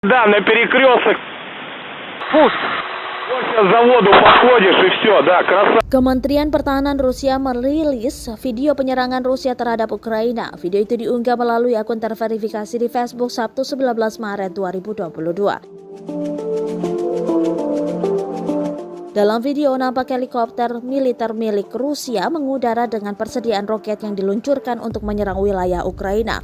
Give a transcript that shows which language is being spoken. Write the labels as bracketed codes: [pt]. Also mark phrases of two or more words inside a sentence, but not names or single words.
[ru] Да, на перекресток. Пуск. Вот сейчас за воду подходишь и все, да, красавчик. [id] Kementerian Pertahanan Rusia merilis video penyerangan Rusia terhadap Ukraina. Video itu diunggah melalui akun terverifikasi di Facebook Sabtu 19 Maret 2022. Dalam video nampak helikopter militer milik Rusia mengudara dengan persediaan roket yang diluncurkan untuk menyerang wilayah Ukraina.